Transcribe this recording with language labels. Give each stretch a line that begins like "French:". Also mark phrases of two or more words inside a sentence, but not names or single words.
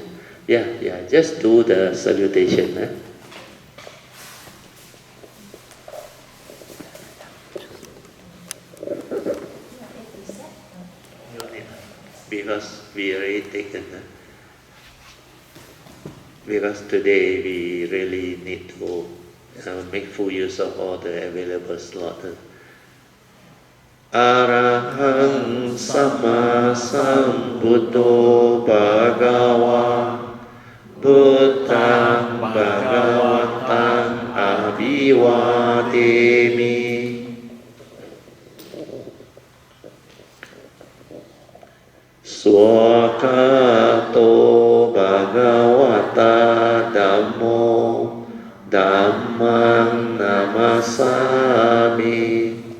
English: Yeah, just do the salutation. Because we already taken. Because today we really need to make full use of all the available slots.
Pali: Arahang Sama Sambuddho Bhagava Buddhang Bhagavatang Abhivademi Swakato Bhagavata Dhammo Dhammang Namasami